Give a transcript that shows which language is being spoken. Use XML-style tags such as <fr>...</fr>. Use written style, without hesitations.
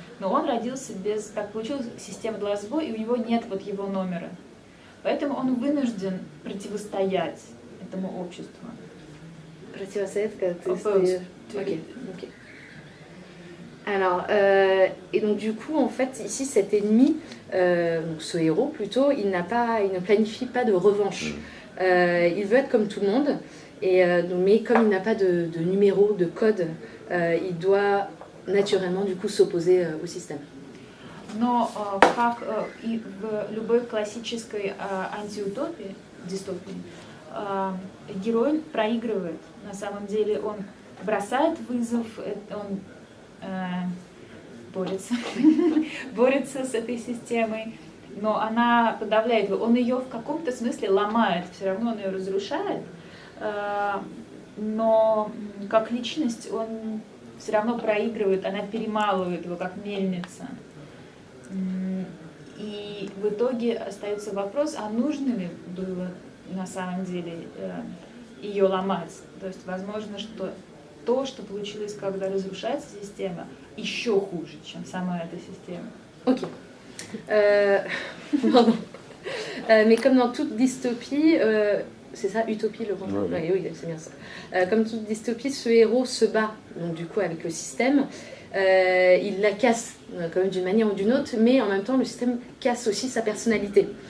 <ru>Но он родился так получилось, система дала сбой, и у него нет вот его номера. Поэтому он вынужден противостоять этому обществу. Противостоять, когда ты...</ru> <fr>Ok. Alors, et donc du coup, en fait, ici, cet ennemi, donc ce héros plutôt, il ne planifie pas de revanche. Il veut être comme tout le monde, mais comme il n'a pas de numéro, de code, il doit naturellement du coup s'opposer au système.</fr> <ru>Но как и в любой классической антиутопии, дистопии, герой проигрывает. На самом деле он бросает вызов, он борется с этой системой, но она подавляет его. Он ее в каком-то смысле ломает, все равно он ее разрушает, но как личность он все равно проигрывает, она перемалывает его как мельница. И в итоге остается вопрос, а нужно ли было на самом деле ее ломать. То есть возможно, что то, что получилось, когда разрушается система, еще хуже, чем сама эта система.</ru> <fr>Ok. Pardon. Mais comme dans toute dystopie, c'est ça, utopie le contraire. Ouais, ouais. Oui, c'est bien ça. Comme toute dystopie, ce héros se bat donc du coup avec le système. Il la casse quand même d'une manière ou d'une autre, mais en même temps le système casse aussi sa personnalité.</fr>